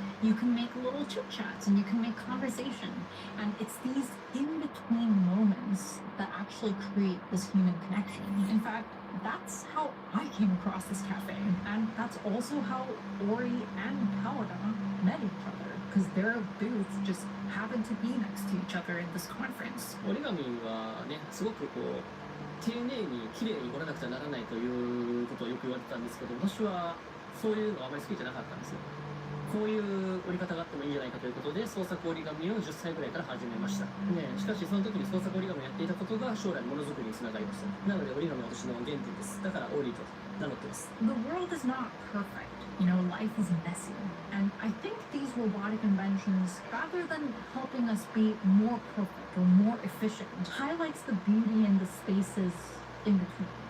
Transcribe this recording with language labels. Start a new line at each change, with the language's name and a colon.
English: You can make little chit chats and you can make conversation, and it's these in-between moments that actually create this human connection. In fact, that's how I came across this cafe, and that's also how Ori and Paoda met each other, because their booths just happened to be next to each other in this conference.
Japanese: 折り紙はね、すごくこう丁寧に綺麗に折らなくてはならないということをよく言われてたんですけど、私はそういうのはあまり好きじゃなかったんですよ。こういう折り方があってもいいんじゃないかということで創作折り紙を10歳ぐらいから始めました、ね、しかしその時に創作折り紙をやっていたことが将来ものづくりにつながりました。なので折り紙は私の原点です。だからオリと名乗ってます。
English: The world is not perfect. You know, life is messy. And I think these robotic inventions, rather than helping us be more perfect or more efficient, highlights the beauty in the spaces in between.